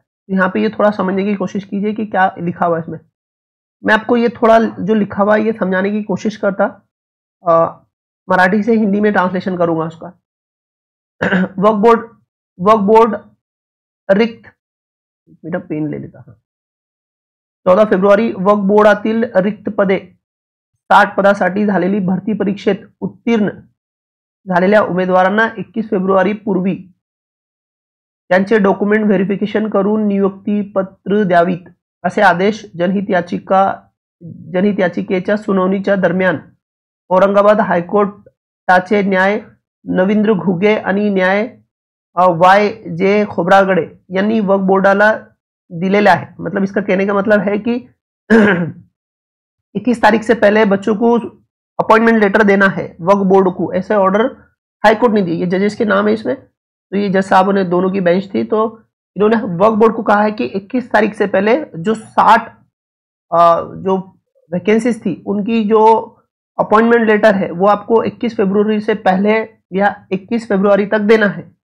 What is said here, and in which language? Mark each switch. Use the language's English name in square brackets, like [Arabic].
[Hindi] तो यहाँ पे ये थोड़ा समझने की कोशिश कीजिए कि क्या लिखा हुआ है इसमें। मैं आपको ये थोड़ा जो लिखा हुआ है ये समझाने की कोशिश करता, मराठी से हिंदी में ट्रांसलेशन करूंगा उसका। वक्फ बोर्ड रिक्त, मेरा पेन ले लेता। [Marathi] 14 फेब्रुवारी वक्फ बोर्डातील रिक्त पदे 60 पदासाठी झालेली भरती परीक्षेत उत्तीर्ण झालेल्या उमेदवारांना 21 फेब्रुवारी पूर्वी त्यांचे डॉक्युमेंट व्हेरिफिकेशन करून नियुक्ती पत्र द्यावीत असे आदेश जनहित याचिकेच्या सुनावणीच्या दरम्यान औरंगाबाद हायकोर्टाचे न्याय नवींद्र घुगे आणि न्याय YJ खोब्रागडे यांनी वक्फ बोर्डाला दिलेले आहे। [Hindi] मतलब इसका कहने का मतलब है कि 21 तारीख से पहले बच्चों को अपॉइंटमेंट लेटर देना है वक्फ बोर्ड को, ऐसे ऑर्डर हाईकोर्ट ने दिए। ये जजेस के नाम है इसमें, तो ये जज साहब ने दोनों की बेंच थी, तो इन्होंने वक्फ बोर्ड को कहा है कि 21 तारीख से पहले जो 60 जो वैकेंसीज थी उनकी जो अपॉइंटमेंट लेटर है वो आपको 21 फरवरी से पहले या 21 फरवरी तक देना है।